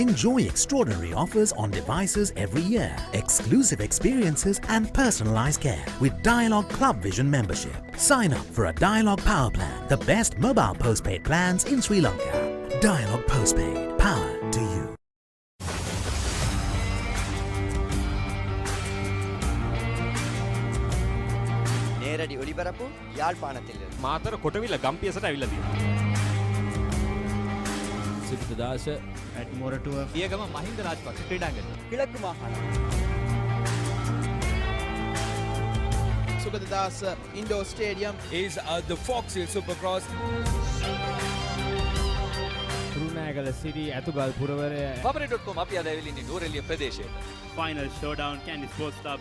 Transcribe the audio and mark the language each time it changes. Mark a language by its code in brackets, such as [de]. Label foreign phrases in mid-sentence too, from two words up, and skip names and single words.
[en] Enjoy extraordinary offers on devices every year, exclusive experiences and personalized care with Dialog Club Vision membership. Sign up for a Dialog power plan, the best mobile postpaid plans in Sri Lanka. Dialog postpaid, power to you. [ta] நேரடி ஒளிபரப்பு யாழ்ப்பாணத்தில் [si] මාතර කොටවිල ගම්පියසට ඇවිල්ලා තියෙනවා. සිද්ධාස ඇට්මොරටුව පියගම මහින්ද රාජපක්ෂ ක්‍රීඩාංගණය. [ta] கிழக்கு மாகாணம். [en] සුගතදාස ඉන්ඩෝර් ස්ටේඩියම් is the Fox Hill Supercross. [si] තුරුණෑගල සිටි ඇතුගල් පුරවරය Papare.com අපි අද ඇවිල්ලා ඉන්නේ නූරෙලිය ප්‍රදේශයට. [en] Final Showdown Kandy Sports Club